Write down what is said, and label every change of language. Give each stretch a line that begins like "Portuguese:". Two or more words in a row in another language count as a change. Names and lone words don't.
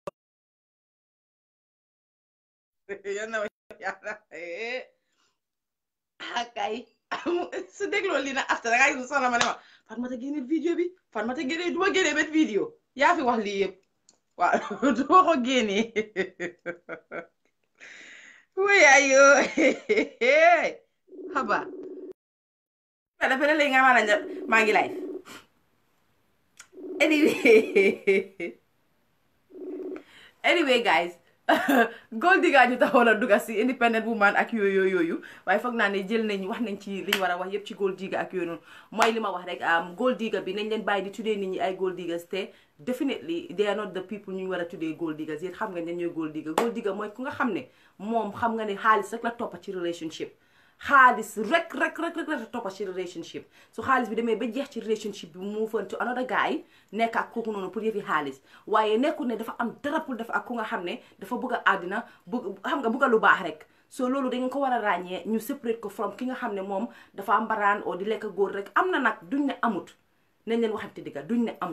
Wolof: kay su dégloo lii nag after dangay gis soxna ma ne ma Fatoumatta génne vidéo bi Fatoumatta génne du ma génne benn vidéo yaa fi wax lii yëpp waaw du ma ko génnee oui ayo haba dafa ne léegi nga ma la maa ngi live
English: anyway guys
Wolof: Gold Digger ñu taxoon a dugga si
English: independent woman
Wolof: ak yooyu waaye foog naa ne jël nañ wax nañ ci liñ war a wax yëpp ci Gold Digger ak yooyu noonu mooy li ma wax rek Gold Digger bi nañ leen bàyyi di tuddee nit ñi ay Gold Diggers te
English: definitely they are not the people
Wolof: ñu war a tuddee Gold Diggers yéen xam nga ne ñooy Gold Digger mooy ku nga xam ne moom xam nga ne xaalis rek la toppa ci relationship xaalis rek la toppa ci relationship su xaalis bi demee ba jeex ci relationship bi mu
English: move on to another guy
Wolof: nekk ak kooku noonu pour yëfi xaalis waaye nekkul ne dafa am dara pour def ak ku nga xam ne dafa bëgg a àddina xam nga bëgg a lu baax rek so loolu dañ ko war a ràññee ñu separate ko from ki nga xam ne moom dafa mbaraan oo di lekk góor rek am na nag duñ ne amut nañ leen waxante digga duñ